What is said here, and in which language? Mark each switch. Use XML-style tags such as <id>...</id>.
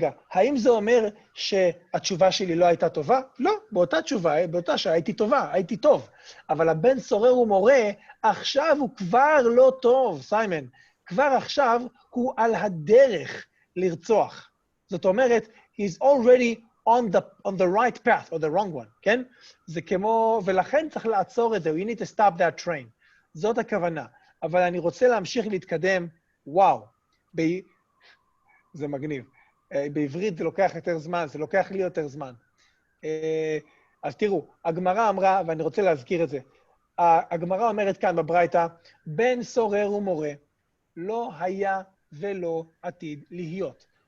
<he>האם זה אומר שהתשובה שלי לא הייתה טובה? לא, באותה שעה הייתי טובה, הייתי טוב. אבל הבן סורר ומורה, עכשיו הוא כבר לא טוב, סיימן. כבר עכשיו הוא על הדרך לרצוח.</he> <en>זאת אומרת, he's already on the right path, or the wrong one, כן?</en> <he>זה כמו, ולכן צריך לעצור את זה, we need to stop that train. זאת הכוונה. אבל אני רוצה להמשיך להתקדם, וואו, זה מגניב. בעברית זה לוקח יותר זמן, זה לוקח לי יותר זמן. אז תראו, הגמרא אמרה, ואני רוצה להזכיר את זה, הגמרא אומרת כאן בברייתא, בן סורר ומורה לא היה ולא עתיד להיות.</he>